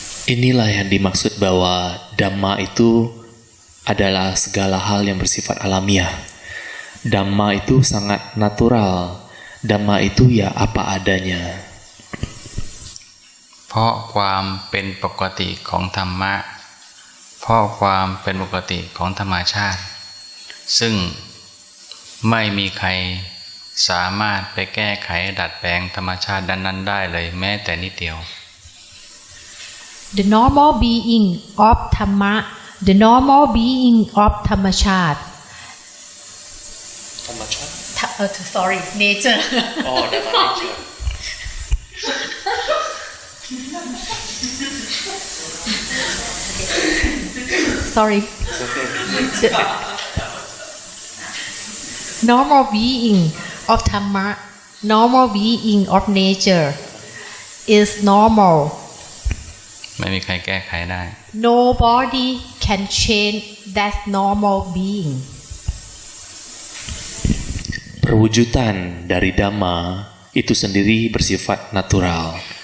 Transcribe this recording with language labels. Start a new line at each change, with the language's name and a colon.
Indonesian: Inilah yang dimaksud bahwa Dhamma itu adalah segala hal yang bersifat alamiah. Dhamma itu sangat natural. Dhamma itu ya apa adanya.
Thai: เพราะความเป็นปกติของธรรมะเพราะความเป็นปกติของธรรมชาติซึ่งไม่มีใครสามารถไปแก้ไขดัดแปลงธรรมชาตินั้นๆได้เลยแม้แต่นิดเดียว
English: The normal being of Dhamma, the normal being of Dhamachat. Sorry, nature. Oh, Dhamma nature. Sorry. Normal being of Dhamma, normal being of nature is normal.
Thai: ไม่มีใครแก้ไขได้
English: Nobody can change that normal being.
Indonesian: Perwujudan dari Dhamma itu sendiri bersifat natural.